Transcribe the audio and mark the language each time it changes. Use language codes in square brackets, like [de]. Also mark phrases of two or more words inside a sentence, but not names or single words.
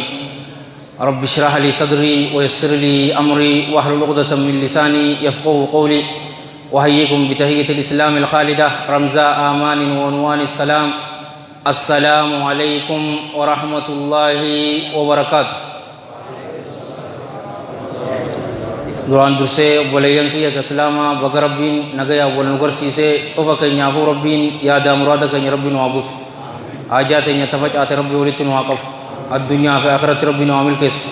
[ar] رب اشرح لي صدري ويسر لي أمري واحلل عقدة من لساني يفقهوا قولي. وحييكم بتحية الإسلام الخالدة رمزاء آمان وعنوان السلام. السلام عليكم ورحمة الله وبركاته. [om] duraan dursee obboleeyyan kiyya ka islaamaa baga rabbiin nagayaa wal nu garsiisee cufa keenyaafuu rabbiin yaada muraada keenya rabbi nu haa guutu. haajaa teenya tafacaate rabbi walitti nu haa qabu. addunyaa fi akhiratti rabbi nu haa milkeessu.